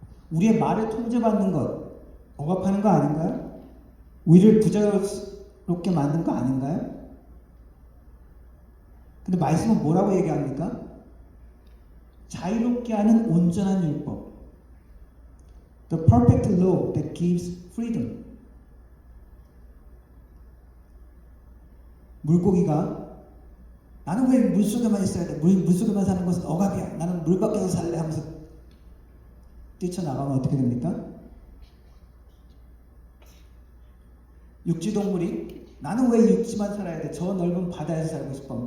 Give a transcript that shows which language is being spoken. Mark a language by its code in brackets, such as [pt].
[ko] 우리의 말을 통제받는 것 억압하는 거 아닌가요? 우리를 부자유롭게 만든 거 아닌가요? 근데 말씀은 뭐라고 얘기합니까? 자유롭게 하는 온전한 율법. [en] The perfect law that gives freedom. [ko] 물고기가 나는 왜 물속에만 있어야 돼? 물속에만 사는 것은 억압이야. 나는 물 밖에서 살래 하면서 뛰쳐나가면 어떻게 됩니까? 육지동물이 나는 왜 육지만 살아야 돼? 저 넓은 바다에서 살고 싶어.